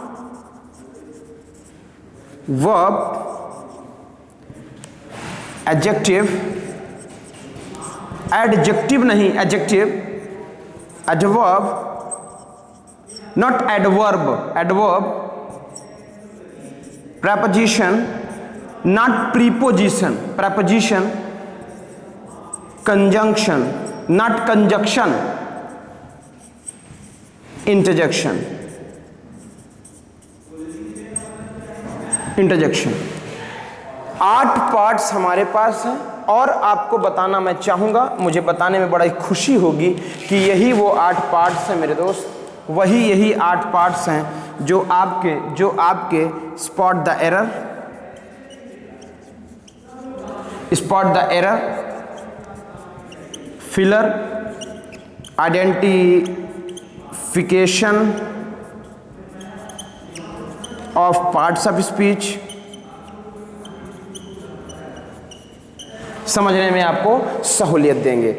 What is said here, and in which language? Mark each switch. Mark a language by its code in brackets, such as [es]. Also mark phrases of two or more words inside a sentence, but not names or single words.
[en] verb, adjective, adjective नहीं adjective, adverb, not adverb, adverb, preposition, not preposition, preposition, conjunction, not conjunction, interjection, interjection। [hi] 8 पार्ट्स हमारे पास हैं और आपको बताना मैं चाहूँगा, मुझे बताने में बड़ा ही खुशी होगी कि यही वो 8 पार्ट्स हैं मेरे दोस्त, यही 8 पार्ट्स हैं जो आपके [en] spot the error, filler, identification of parts of speech, [hi] समझने में आपको सहूलियत देंगे।